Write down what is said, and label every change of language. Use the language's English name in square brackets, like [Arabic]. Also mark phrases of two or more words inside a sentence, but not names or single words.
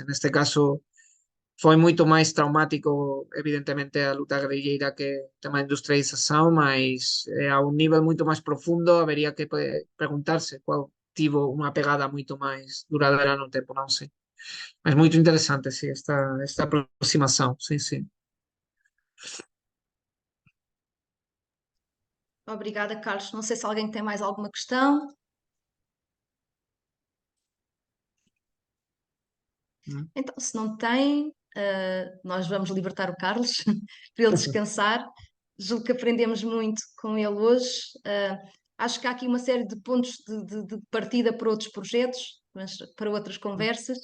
[Galician] En este caso, foi moito máis traumático, evidentemente, a luta guerrilleira que o tema da industrialización, mas a un nivel moito máis profundo habería que preguntarse cual tivo unha pegada moito máis duradeira no tempo, non sei. Mas moito interesante, sí, esta aproximación, sí, sí. [Portuguese] Obrigada, Carlos. Não sei se alguém tem mais alguma questão. Então, se não tem, nós vamos libertar o Carlos para ele descansar. Julgo que aprendemos muito com ele hoje. Acho que há aqui uma série de pontos de partida para outros projetos, mas para outras conversas.